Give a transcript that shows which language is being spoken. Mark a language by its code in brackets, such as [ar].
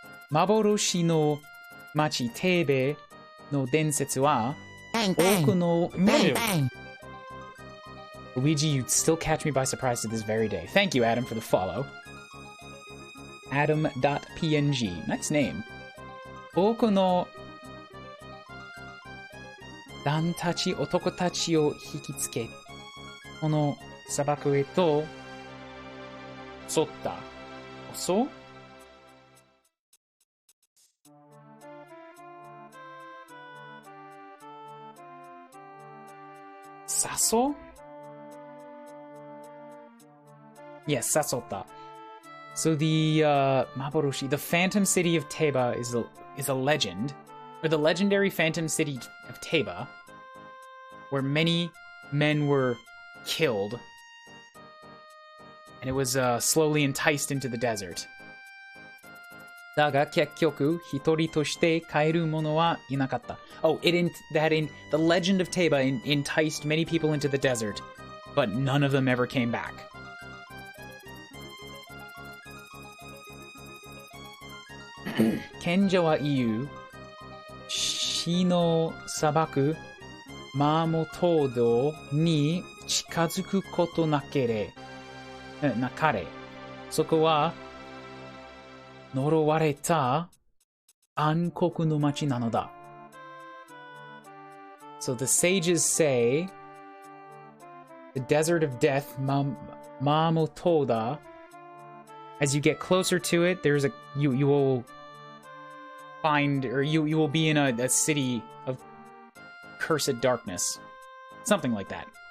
[ja] 幻の町テーベの伝説は、多くの [en] Luigi, you'd still catch me by surprise to this very day. Thank you, Adam, for the follow. Adam.png. Nice name. [ja] 多くの男たち、男たちを引きつけ、この砂漠へと襲った。襲う？誘う？ [en] Yes, Sasota. So the Maboroshi, the Phantom City of Teba is a legend, or the legendary Phantom City of Teba, where many men were killed, and it was slowly enticed into the desert. [ja] だが結局一人として帰る者はいなかった. [en] Oh, the legend of Teba enticed many people into the desert, but none of them ever came back. [ja] 賢者は言う。死の砂漠、マーモトードに近づくことなかれ。そこは呪われた暗黒の町なのだ。 [en] So the sages say, the desert of death, Mamotoda, as you get closer to it, you will find, or you will be in a city of cursed darkness. Something like that.